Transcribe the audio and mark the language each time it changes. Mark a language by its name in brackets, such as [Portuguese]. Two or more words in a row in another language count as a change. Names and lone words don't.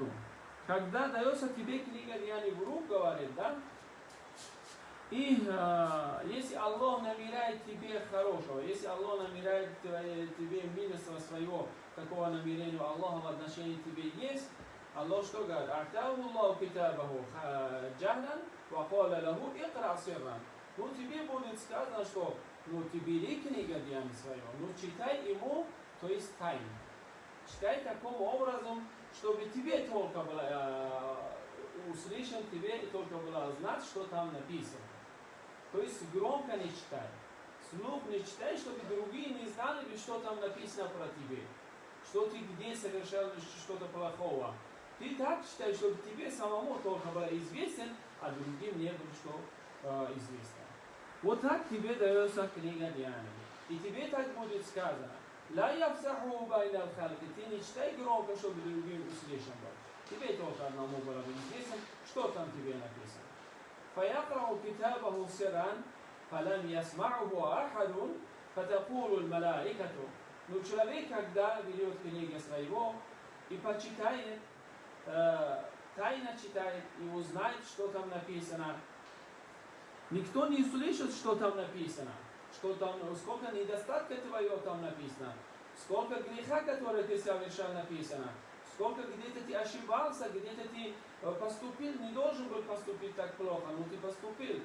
[Russian] Когда дается тебе книга деяний в руку, говорит, да? И если Аллах намеряет тебе хорошего, если Аллах намеряет тебе милоство своего, такого намерения Аллаха в отношении тебе есть, Аллах что говорит? [Arabic] «أعطاه الله كتابه جهرا وقال له اقرأ سرا». [Russian] Ну тебе будет сказано, что ты бери книгу деяний своего, читай ему, то есть тайно. Читай таким образом, чтобы тебе только было услышан, тебе только было знать, что там написано. То есть громко не читай. Вслух не читай, чтобы другие не знали, что там написано про тебя. Что ты где совершал что-то плохого. Ты так читай, чтобы тебе самому только было известен, а другим не было что известно. Вот так тебе дается книга деяний. И тебе так будет сказано. [Arabic] لا يفضحه بين الخلق. [Russian] Ты не читай громко, чтобы другим услышан был. Тебе только одному было бы известно, что там тебе написано. [Arabic] فيقرأ كتابه سرا فلم يسمعه أحد فتقول الملائكة. [Russian] Но человек, когда берет книгу своего и почитает, тайно читает и узнает, что там написано, никто не слышит, что там написано, что там, сколько недостатков твоего там написано, сколько греха, который ты совершал, написано, сколько где-то ты ошибался, где-то ты поступил, не должен был поступить так плохо, но ты поступил.